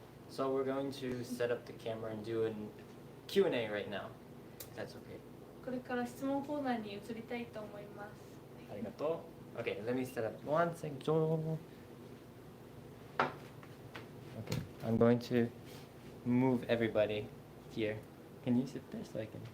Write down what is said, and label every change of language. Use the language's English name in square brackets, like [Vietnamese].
[English] So we're going to set up the camera and do a Q&A right now. That's okay. [Japanese] これから質問コーナーに移りたいと思います。 Arigato. [English] Okay, let me set up one second. Okay, I'm going to move everybody here. Can you sit there so I can